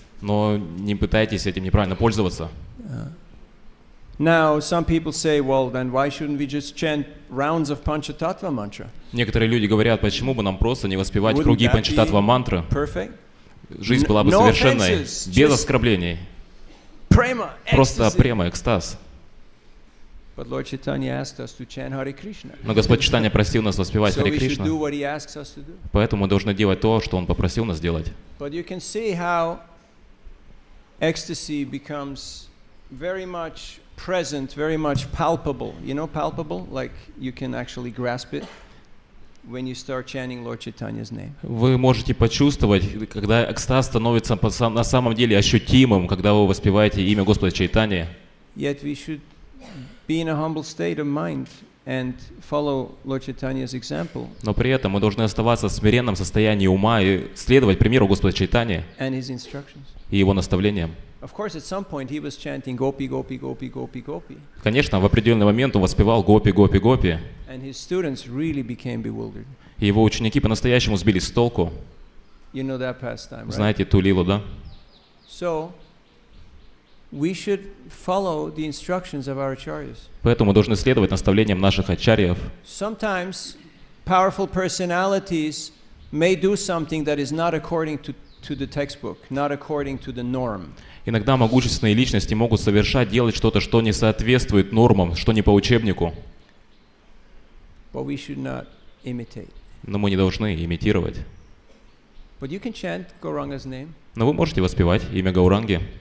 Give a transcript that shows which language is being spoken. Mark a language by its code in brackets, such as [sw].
[ru] Но не пытайтесь этим неправильно пользоваться. [en] Now, some people say, well, then why shouldn't we just chant rounds of Panchatattva mantra? [ru] Некоторые люди говорят, почему бы нам просто не воспевать круги Панчататтва мантры? [en] Perfect? [ru] Жизнь была бы [en] No [ru] совершенной, [en] offenses, [ru] без [en] just [ru] оскорблений. [en] Prema, [ru] Просто [en] ecstasy. [ru] према, экстаз. [en] But Lord Chaitanya asked us to chant Hare Krishna. [ru] Но Господь Чайтанья просил нас воспевать [en] So [ru] Харе [en] we should [ru] Кришна, [en] do what he asks us to do. [ru] поэтому мы должны делать то, что Он попросил нас делать. [en] But you can see how ecstasy becomes very much present, very much palpable. You know palpable? Like you can actually grasp it when you start chanting Lord Chaitanya's name. [ru] Вы можете почувствовать, когда экстаз становится на самом деле ощутимым, когда вы воспеваете имя Господа Чайтаньи. [en] Yet we should be in a humble state of mind and follow Lord Chaitanya's example [ru] Но при этом мы должны оставаться в смиренном состоянии ума и следовать примеру Господа Чайтаньи [en] and his instructions. [ru] и Его наставлениям. [en] Of course, at some point he was chanting Gopi, Gopi, Gopi, Gopi, Gopi. [ru] Конечно, в определенный момент Он воспевал «Гопи, Гопи, Гопи», [en] And his students really became bewildered. [ru] и Его ученики по-настоящему сбились с толку. [en] You know that pastime, right? [ru] Знаете ту лилу, да? [en] So, we should follow the instructions of our acharyas. [ru] Поэтому мы должны следовать наставлениям наших ачарьев. [en] Sometimes powerful personalities may do something that is not according to the textbook, not according to the norm. [ru] Иногда могущественные личности могут делать что-то, что не соответствует нормам, что не по учебнику. [en] But we should not imitate. [ru] Но мы не должны имитировать. [en] But you can chant Gauranga's name. Но вы можете воспевать имя Гауранги.